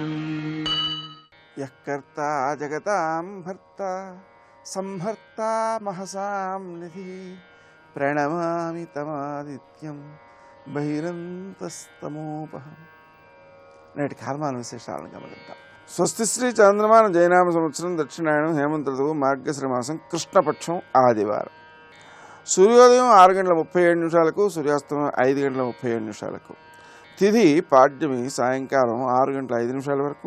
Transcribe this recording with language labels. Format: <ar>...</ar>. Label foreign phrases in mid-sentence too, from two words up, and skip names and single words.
<sa>यः कर्ता जगतां भर्ता संहर्ता महसां निधिः प्रणमामि तमादित्यं बहिरन्तस्तमोपहम्।</sa> <te>నేటి కాలమాన విశేషాలను గమనిద్దాం. స్వస్తి శ్రీ చంద్రమాన జయనామ సంవత్సరం దక్షిణాయనం హేమంత ఋతువు మార్గశిర మాసం కృష్ణపక్షం ఆదివారం. సూర్యోదయం 6:37 సూర్యాస్తమయం 5:37. తిథి పాడ్యమి సాయంకాలం 6:05 వరకు.</te>